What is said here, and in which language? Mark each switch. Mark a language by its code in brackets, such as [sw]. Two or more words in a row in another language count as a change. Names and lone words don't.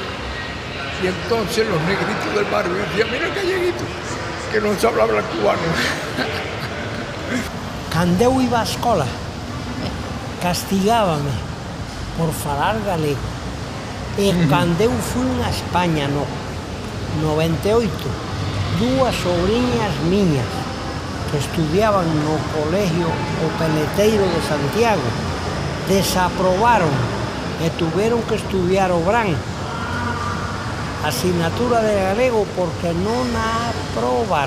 [es] Y entonces los negritos del barrio decían, mira el galleguito, que no sabe hablar cubano. [gl] Cando eu iba á escola, castigábame por falar galego. E cando eu fui a España no 98, dúas sobrinhas miñas que estudiaban no colegio O Peleteiro de Santiago desaprobaron e tuveron que estudiar o Gran asignatura de galego porque non a aprobaron.